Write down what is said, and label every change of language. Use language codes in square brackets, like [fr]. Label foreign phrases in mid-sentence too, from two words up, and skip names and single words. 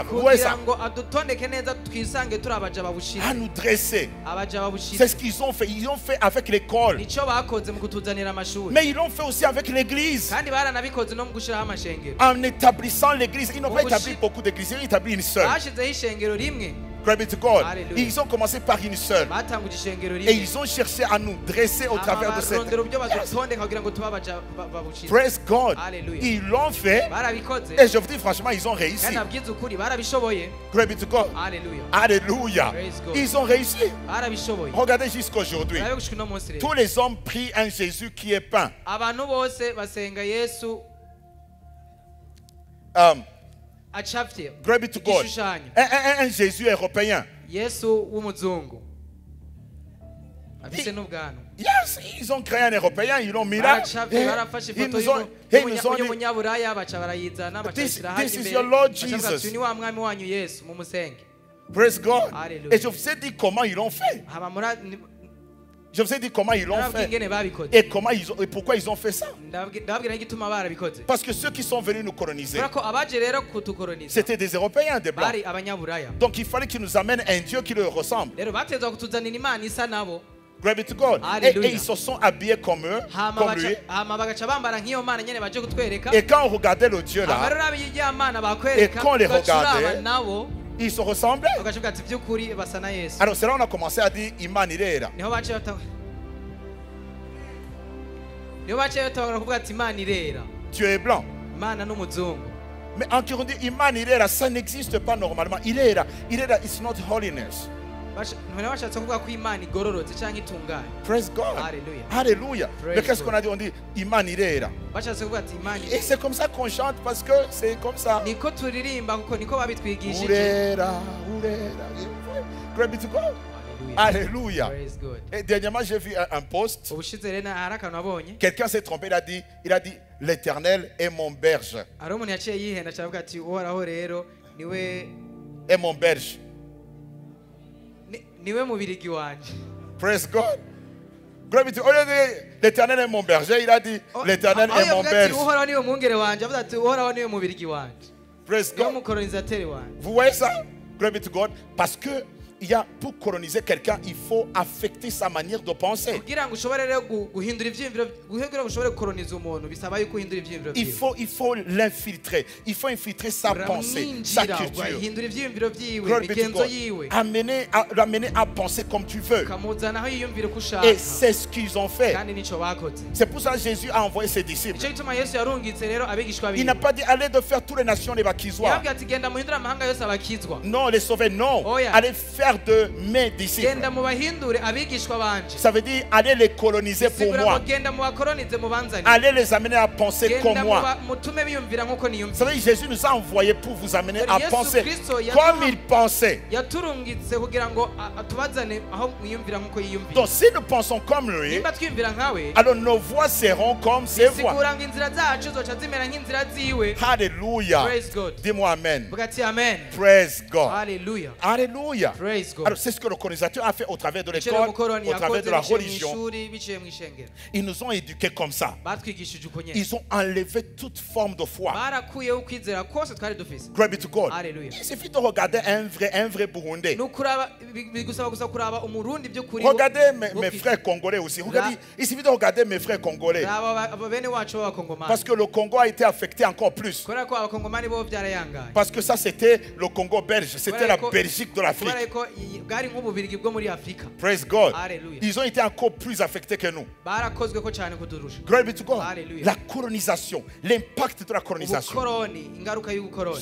[fr] Vous voyez [rn] kugira [fr] ça? [rn] ngo adutondeke neza twisange turi abaja babushira, [fr] À nous dresser. [rn] abaja babushira. [fr] C'est ce qu'ils ont fait. Ils ont fait avec l'école. [rn] Nico bakoze mu kutuzanira amashuri, [fr] Mais ils l'ont fait aussi avec l'église. [rn] kandi baranabikoze no mu gushiraho amashengero. [fr] En établissant l'église. Ils n'ont pas Vous établi aussi- beaucoup d'églises. Ils ont établi une seule. [rn] Bashizeho ishengero rimwe, [en] Glory be to God. [fr] Alléluia. Ils ont commencé par une seule. [rn] batanguje ishengero [fr] Et [rn] rimwe, [fr] ils ont cherché à nous dresser au travers de cette. [rn] barondera uburyo badutondeka kugira ngo tube abaja babushira. [en] Praise God. [fr] Alléluia. Ils l'ont fait. [rn] Barabikoze, [fr] Et je vous dis franchement, ils ont réussi. [rn] kandi abwiza ukuri barabishoboye. [en] Glory be to God. [rn] Haleluya, [fr] Alléluia. [en] Praise God. [fr] Ils ont réussi. [rn] barabishoboye. [fr] Regardez jusqu'aujourd'hui. [rn] Barabe gushika uno munsi rero, [fr] Tous les hommes prient un Jésus qui est peint. [rn] abantu bose basenga Yesu acafye, [en] Glory be to God. [rn] igishushanyo, [fr] Un Jésus européen. [rn] Yesu w'umuzungu afise n'ubwanwa. [fr] Yes, ils ont créé un européen, ils l'ont mis là. [rn] baracafye, barafashe [fr] Ils [rn] ifoto [fr] nous ont dit, [rn] y'umunyaburaya baca barayizana bacashira hasi [en] this is [rn] imbere, [en] your Lord [rn] baca bavuga [en] Jesus. [rn] ati, ni wa mwami wanyu Yesu mumusenge. [en] Praise God. [fr] Alléluia. Et je vous ai dit comment ils l'ont fait. [rn] Hama [fr] Je vous ai dit comment ils l'ont [rn] ndababwira [fr] fait. [rn] ingene babikoze, [fr] Et pourquoi ils ont fait ça. [rn] ndababwira n'igituma barabikoze. [fr] Parce que ceux qui sont venus nous coloniser, [rn] Kubera ko abaje rero kutukoloniza [fr] c'était des Européens, des Blancs. [rn] bari abanyaburaya, [fr] Donc il fallait qu'ils nous amènent un Dieu qui leur ressemble. [rn] rero batezwa kutuzanira imana isa nabo, [en] Glory be to God. [fr] Alléluia. Et ils se sont habillés comme eux, comme lui. [rn] hama bagaca bambara nk'iyo mana nyene baje kutwereka. [fr] Et quand on regardait le Dieu [rn] Hama [fr] là, [rn] rero ab'iya mana bakwereka, [fr] Et quand les [rn] ugacuraba [fr] regardait, [rn] nabo [fr] ils se ressemblaient. [rn] ugacuga ati by'ukuri basa na Yesu. [fr] Alors c'est là on a commencé à dire [rn] Imani Rera. Niho baciye batangura kuvuga ati imana irera, [fr] Dieu est blanc. [rn] imana n'umuzungu. [fr] Mais en Kirundi, [rn] Imani Rera, [fr] ça n'existe pas normalement. Il est là. [en] It's not holiness. [rn] None bashatse kuvuga ko imana igororotse cyangwa itunganye. [en] Praise God. [fr] Alléluia. Alléluia. [en] Praise [fr] Mais qu'est-ce [en] God. [fr] qu'on a dit? On dit [rn] Imani Rera. Bashatse kuvuga ati imana [fr] Et c'est comme ça qu'on chante parce que c'est comme ça. [rn] niko turirimba kuko niko babitwigishije. Urera, Urera. [en] Glory be to God. [fr] Alléluia. [en] Praise God. [fr] Et dernièrement, j'ai vu un post. [rn] Ubushize rero hari akantu abonye, [fr] Quelqu'un s'est trompé, il a dit l'Éternel est mon berge. [rn] hari umuntu yaciye yihenda cyaravuga ati uhoraho rero niwe [fr] Est mon berge. [rn] niwe mubirigi wanje. [en] Praise God. Glory be to God. [fr] Au lieu de dire, l'Éternel est mon berger, il a dit l'Éternel [rn] Aho [fr] est mon [rn] yavuga ati [fr] berge. [rn] uhoraho niwe mwungere wanje, avuga ati uhoraho niwe mubirigi wanje, [en] Praise [rn] niwe [en] God. [rn] mukolonizateri wanje. [fr] Vous voyez ça? Glory be to God. Parce que pour coloniser quelqu'un, il faut affecter sa manière de penser. [rn] kugira ngo ushobore rero guhindura ivyiyumviro, kugira ngo ushobore gukoloniza umuntu bisaba yuko uhindura ivyiyumviro [fr] Il faut l'infiltrer. Il faut infiltrer sa pensée, sa culture. [rn] uhindura ivyiyumviro vyiwe, [en] Glory be to [rn] imigenzo [en] God. [rn] yiwe, [fr] L'amener à penser comme tu veux. [rn] ukamuzana aho yiyumvira uko ushaka, [fr] Et c'est ce qu'ils ont fait. [rn] kandi nico bakoze. [fr] C'est pour ça que Jésus a envoyé ses disciples. [rn] Nico gituma Yesu yarungitse rero abigishwa [fr] Il [rn] biwe, [fr] n'a pas dit allez de faire toutes les nations les bakizwa. [rn] yababwira ati genda muhindure amahanga yose abakizwa, [fr] Non, les sauver, non. [en] Oh, yeah. [fr] Allez faire de mes disciples. [rn] genda mubahindure abigishwa banje, [fr] Ça veut dire allez les coloniser pour [rn] sigura [fr] moi. [rn] ngo genda mubakolonize mubanzanire, [fr] Allez les amener à penser comme [rn] genda [fr] moi. [rn] mutume biyumvira nk'uko [fr] Vous [rn] niyumvira. [fr] savez, Jésus nous a envoyés pour vous amener à [rn] Yesu [fr] penser [rn] Kristo [fr] comme il pensait. [rn] yaturungitse kugira ngo atubazane aho mwiyumvira nk'uko yiyumvira. [fr] Donc si nous pensons comme lui, [rn] Nimba twiyumvira nkawe, [fr] alors nos voix seront comme ses voix. [rn] sigura ngo inzira zacu zoca zimera nk'inzira ziwe. [fr] Alléluia. [en] Praise God. [fr] Dis-moi Amen. [rn] Vuga ati amen. [en] Praise God. Hallelujah. [fr] Alléluia. [en] Praise God. [fr] Alors c'est ce que le colonisateur a fait au travers de [rn] Icyo [fr] l'école, [rn] umukoroni [fr] au travers de la [rn] yakoze biciye mu [fr] religion. [rn] ishuri biciye mu ishengero, [fr] Ils nous ont éduqués comme ça. batwigishije uko nyene, Ils ont enlevé toute forme de foi. [rn] barakuyeho ukwizera kose twari dufise. [en] Glory be to God. [fr] Alléluia. Il suffit de regarder un vrai Burundais. [rn] Nukuraba bigusaba gusa kuraba umurundi by'ukuri. [fr] Regardez mes frères congolais aussi. Regardez, il suffit de regarder mes frères congolais. [rn] Aba bene wacu b'abakongomani, [fr] Parce que le Congo a été affecté encore plus. [rn] kubera ko abakongomani bo byarayangaye, [fr] Parce que ça, c'était le Congo belge. C'était la Belgique de l'Afrique. [rn] kubera ko bwari nk'ububirigi bwo muri Afrika. [en] Praise God. Hallelujah. [fr] Ils ont été encore plus affectés que nous. [rn] Barakozwe ko cyane kudurusha. [en] Glory be to God. Hallelujah. [fr] La colonisation, l'impact de la colonisation [rn] Ubukoroni, ingaruka y'ubukoroni